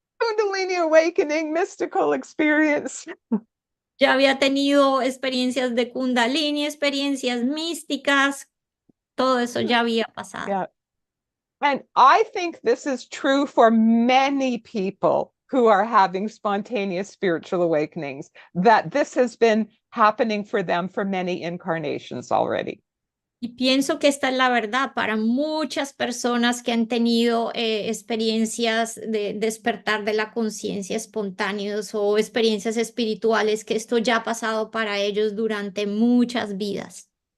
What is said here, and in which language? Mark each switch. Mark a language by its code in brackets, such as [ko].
[en] Kundalini awakening, mystical experience. [es] Ya había tenido experiencias de Kundalini, experiencias místicas, todo eso ya había pasado. [en] Yeah. And I think this is true for many people who are having spontaneous spiritual awakenings, that this has been happening for them for many incarnations already. [es] Y pienso que esta es la verdad para muchas personas que han tenido experiencias de despertar de la conciencia espontáneos o experiencias espirituales, que esto ya ha pasado para ellos durante muchas vidas.